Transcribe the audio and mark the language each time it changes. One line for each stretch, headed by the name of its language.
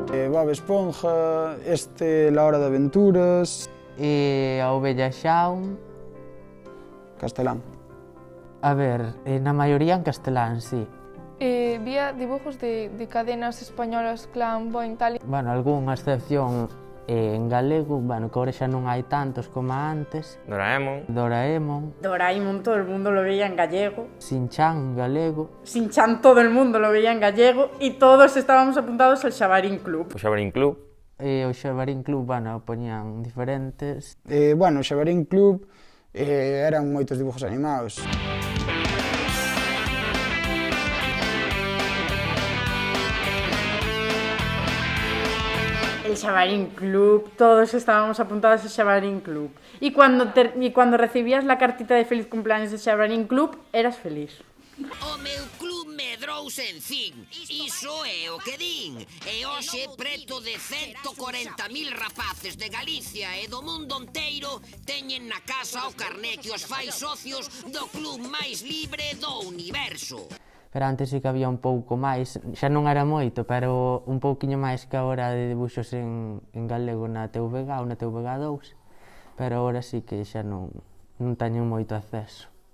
Spanish: Bob Esponja, La Hora de Aventuras...
Galician: E a Ovella Xaun... Castelán. A ver, na maioría en castelán, sí.
Spanish: Vía dibujos de cadenas españolas, Clan, Boing, tal...
Galician: Bueno, algunha excepción en galego, bueno, que ahora xa non hai tantos como antes.
Spanish: Doraemon, todo el mundo lo veía en gallego.
Galician: Shin-chan en galego.
Spanish: Shin-chan todo el mundo lo veía en gallego y todos estábamos apuntados al Xabarín Club.
Galician: O Xabarín Club. O Xabarín Club, bueno, poñían diferentes. Bueno, o Xabarín Club eran moitos
Spanish: dibujos animados. El Xabarín Club, todos estábamos apuntados al Xabarín Club. Y cuando recibías la cartita de feliz cumpleaños del Xabarín Club, eras feliz.
Galician: O meu club medrouse en fin, iso é o que din. E hoxe preto de 140.000 rapaces de Galicia e do mundo inteiro teñen na casa o carné que os fai socios do club máis libre do universo. Pero antes sí que había un pouco máis, xa non era moito, pero un pouquiño máis que agora de dibuxos en galego na TVG ou na TVG2, pero agora sí que xa non teño moito acceso.